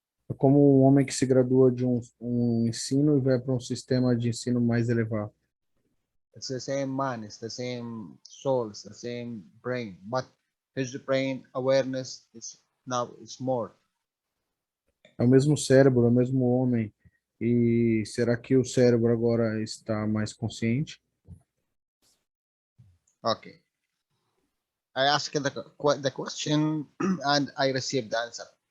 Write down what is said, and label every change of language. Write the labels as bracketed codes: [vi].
[pt] É como um homem que se gradua de um ensino e vai para um sistema de ensino mais elevado. [en] It's the same man, it's the same soul, it's the same brain, but his brain awareness is now it's more. [pt] É o mesmo cérebro, é o mesmo homem. E será que o cérebro agora está mais consciente? [en] Okay. I asked the question and I received the answer.